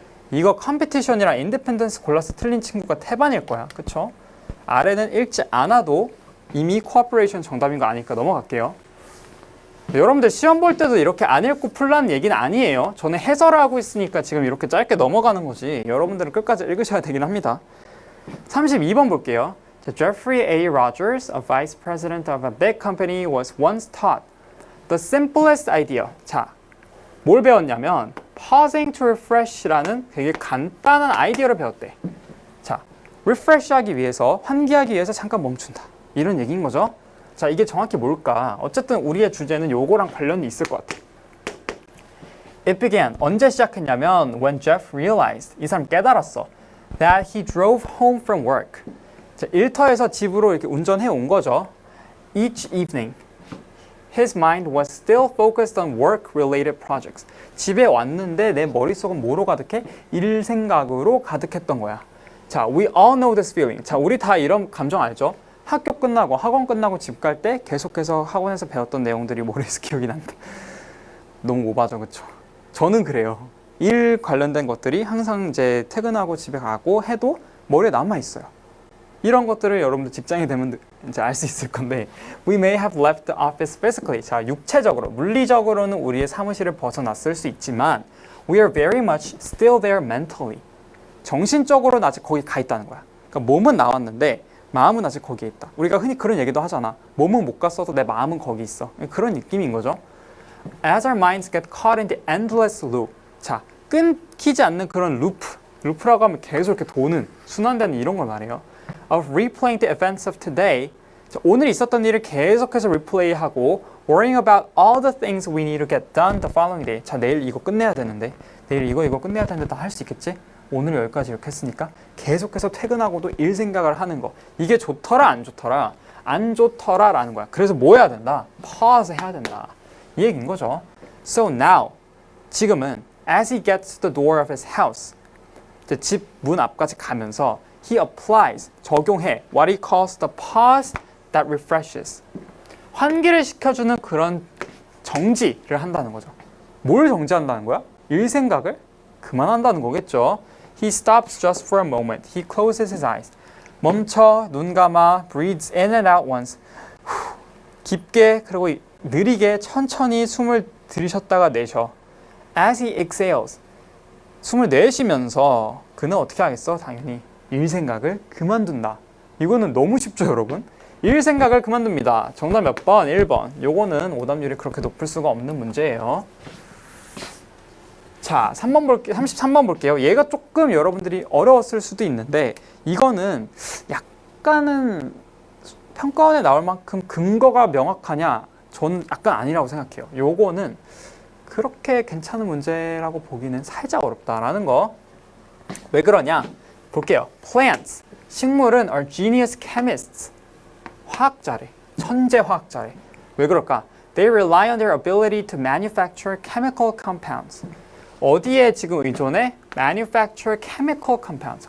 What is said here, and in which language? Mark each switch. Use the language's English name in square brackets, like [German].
[Korean] 이거 컴피티션이랑 인디펜던스 골라서 틀린 친구가 태반일 거야. 그쵸? 아래는 읽지 않아도 이미 Cooperation 정답인 거 아니까 넘어갈게요. 여러분들 시험 볼 때도 이렇게 안 읽고 풀라는 얘기는 아니에요. 저는 해설을 하고 있으니까 지금 이렇게 짧게 넘어가는 거지. 여러분들은 끝까지 읽으셔야 되긴 합니다. 32번 볼게요. Jeffrey A. [English] Rogers, a vice president of a big company, was once taught the simplest idea. [Korean] 자, 뭘 배웠냐면 [English] pausing to refresh [Korean] 라는 되게 간단한 아이디어를 배웠대. 자, refresh하기 위해서, 환기하기 위해서 잠깐 멈춘다. 이런 얘기인 거죠. 자, 이게 정확히 뭘까? 어쨌든 우리의 주제는 요거랑 관련이 있을 것 같아. [English] It began. [Korean] 언제 시작했냐면 [English] when Jeff realized. [Korean] 이 사람 깨달았어. [English] That he drove home from work. [Korean] 자, 일터에서 집으로 이렇게 운전해 온 거죠. [English] Each evening, his mind was still focused on work-related projects. [Korean] 집에 왔는데 내 머릿속은 뭐로 가득해? 일 생각으로 가득했던 거야. [English] 자, we all know this feeling. [Korean] 자, 우리 다 이런 감정 알죠? 학교 끝나고 학원 끝나고 집 갈 때 계속해서 학원에서 배웠던 내용들이 머리에서 기억이 난다. 너무 오바죠, 그렇죠? 저는 그래요. 일 관련된 것들이 항상 이제 퇴근하고 집에 가고 해도 머리에 남아 있어요. 이런 것들을 여러분들 직장이 되면 이제 알 수 있을 건데 [English] We may have left the office physically. [Korean] 자, 육체적으로, 물리적으로는 우리의 사무실을 벗어났을 수 있지만 [English] We are very much still there mentally. [Korean] 정신적으로는 아직 거기 가 있다는 거야. 그러니까 몸은 나왔는데 마음은 아직 거기에 있다. 우리가 흔히 그런 얘기도 하잖아. 몸은 못 갔어도 내 마음은 거기 있어. 그런 느낌인 거죠. [English] As our minds get caught in the endless loop. [Korean] 자, 끊기지 않는 그런 루프라고 하면 계속 이렇게 도는, 순환되는 이런 걸 말해요. [English] Of replaying the events of today. [Korean] 자, 오늘 있었던 일을 계속해서 리플레이하고 [English] worrying about all the things we need to get done the following day. [Korean] 자, 내일 이거 끝내야 되는데, 내일 이거 끝내야 되는데 다 할 수 있겠지? 오늘 여기까지 이렇게 했으니까 계속해서 퇴근하고도 일 생각을 하는 거. 이게 좋더라 안 좋더라? 안 좋더라 라는 거야. 그래서 뭐 해야 된다? pause 해야 된다. 이 얘기인 거죠. [English] So now, [Korean] 지금은 [English] as he gets to the door of his house, [Korean] 집 문 앞까지 가면서 [English] he applies, [Korean] 적용해 [English] what he calls the pause that refreshes. [Korean] 환기를 시켜주는 그런 정지를 한다는 거죠. 뭘 정지한다는 거야? 일 생각을 그만한다는 거겠죠. [English] He stops just for a moment. He closes his eyes. [Korean] 멈춰, 눈 감아, [English] breathes in and out once. [Korean] 깊게 그리고 느리게 천천히 숨을 들이셨다가 내쉬어. As he exhales. 숨을 내쉬면서 그는 어떻게 하겠어? 당연히 일 생각을 그만둔다. 이거는 너무 쉽죠, 여러분? 일 생각을 그만둡니다. 정답 몇 번? 1번. 요거는 오답률이 그렇게 높을 수가 없는 문제예요. 자, 33번 볼게요. 얘가 조금 여러분들이 어려웠을 수도 있는데 이거는 약간은 평가원에 나올 만큼 근거가 명확하냐? 저는 약간 아니라고 생각해요. 요거는 그렇게 괜찮은 문제라고 보기는 살짝 어렵다라는 거. 왜 그러냐? 볼게요. [English] Plants, [Korean] 식물은 [English] are genius chemists. [Korean] 화학자래. 천재 화학자래. 왜 그럴까? [English] They rely on their ability to manufacture chemical compounds. [Korean] 어디에 지금 의존해? [English] Manufacture chemical compounds.